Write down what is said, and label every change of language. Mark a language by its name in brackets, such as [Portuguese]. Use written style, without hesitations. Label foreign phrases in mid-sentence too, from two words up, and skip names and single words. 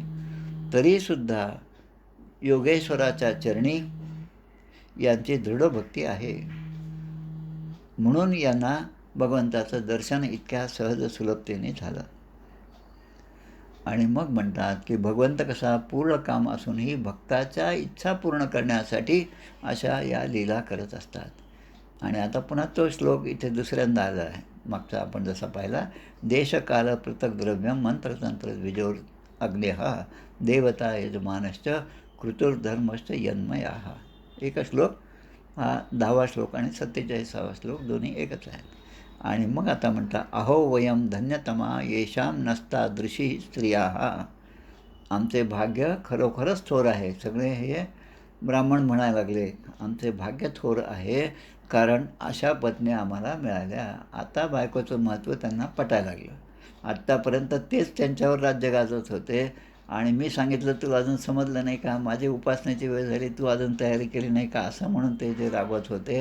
[Marathi] तरीसुद्धा योगेश्वराच्या चरणी यांची दृढ भक्ती आहे, म्हणून यांना भगवंताचं दर्शन इतक्या सहज सुलभतेने झालं. आणि मग म्हणतात की भगवंत कसा पूर्ण काम असूनही भक्ताच्या इच्छा पूर्ण करण्यासाठी अशा या लीला करत असतात. आणि आता पुन्हा तो श्लोक इथे दुसऱ्यांदा आला आहे. मागचा आपण जसा पाहिला, [Sanskrit] देशकाल पृथक द्रव्यम मंत्रतंत्र द्विजोर अग्नेह देवता यजमानश्च कृतुर्धर्मश्च यन्मया. [Marathi] एकच श्लोक हा 10वा श्लोक आणि 47वा श्लोक दोन्ही एकच आहेत. आणि मग आता म्हणता, [Sanskrit] अहो वयम धन्यतमा येषां नस्तादृशी स्त्रिया. [Marathi] आमचे भाग्य खरोखरच थोर आहे. सगळे हे ब्राह्मण म्हणायला लागले, आमचे भाग्य थोर आहे, कारण अशा पत्नी आम्हाला मिळाल्या. आता बायकोचं महत्त्व त्यांना पटायला लागलं. आत्तापर्यंत तेच त्यांच्यावर राज्य गाजवत होते आणि मी सांगितलं तुला अजून समजलं नाही का, माझी उपासनेची वेळ झाली तू अजून तयारी केली नाही का, असं म्हणून ते जे रागवत होते.